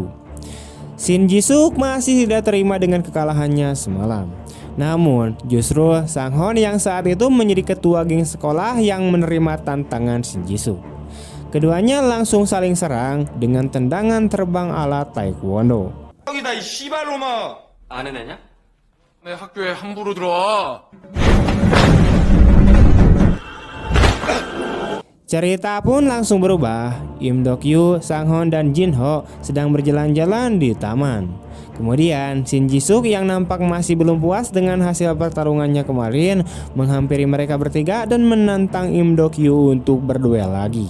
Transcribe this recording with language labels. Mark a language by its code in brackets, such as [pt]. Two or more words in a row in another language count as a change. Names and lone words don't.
[id] Shin Ji-suk masih tidak terima dengan kekalahannya semalam. Namun, justru Sang-hon yang saat itu menjadi ketua geng sekolah yang menerima tantangan Shin Ji-suk. Keduanya langsung saling serang dengan tendangan terbang ala taekwondo. [ko] 여기다 이 씨발로마 아는 애냐? 내 학교에 함부로 들어와. [id] Cerita pun langsung berubah. Im Do-kyu, Sang-hon dan Jin-ho sedang berjalan-jalan di taman. Kemudian Shin Ji-suk yang nampak masih belum puas dengan hasil pertarungannya kemarin menghampiri mereka bertiga dan menantang Im Do-kyu untuk berduel lagi.